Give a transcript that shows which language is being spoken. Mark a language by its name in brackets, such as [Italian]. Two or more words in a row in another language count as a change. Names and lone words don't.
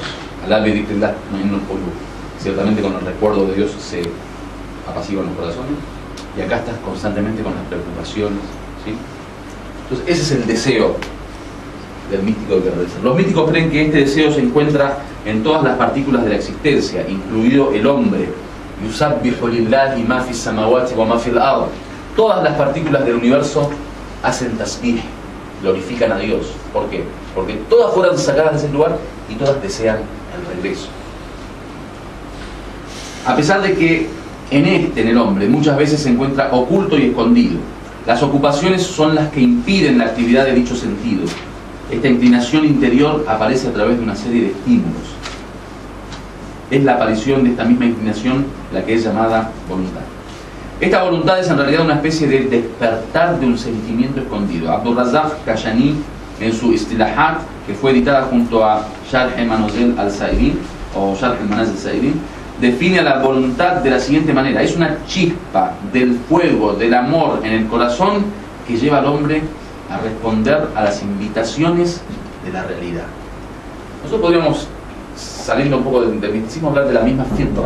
[Arabic] ألا بذكر الله, [Spanish] ciertamente con el recuerdo de Dios se apaciguan los corazones, y acá estás constantemente con las preocupaciones, ¿sí? Entonces ese es el deseo del místico de Verdeser. Los místicos creen que este deseo se encuentra en todas las partículas de la existencia, incluido el hombre. [Arabic] يسبح لله ما في السماوات وما في الأرض. [Spanish] Todas las partículas del universo hacen tasbih, glorifican a Dios. ¿Por qué? Porque todas fueron sacadas de ese lugar y todas desean el regreso. A pesar de que en el hombre, muchas veces se encuentra oculto y escondido, las ocupaciones son las que impiden la actividad de dicho sentido. Esta inclinación interior aparece a través de una serie de estímulos. Es la aparición de esta misma inclinación la que es llamada voluntad. Esta voluntad es en realidad una especie de despertar de un sentimiento escondido. Abdurrazzaq Kashani, en su Istilahat, que fue editada junto a Sharh Manazil al-Sa'iri, o Sharh Manazil al-Sa'iri, define a la voluntad de la siguiente manera: es una chispa del fuego del amor en el corazón que lleva al hombre a responder a las invitaciones de la realidad. Nosotros podríamos, saliendo un poco del misticismo, hablar de la misma fitra.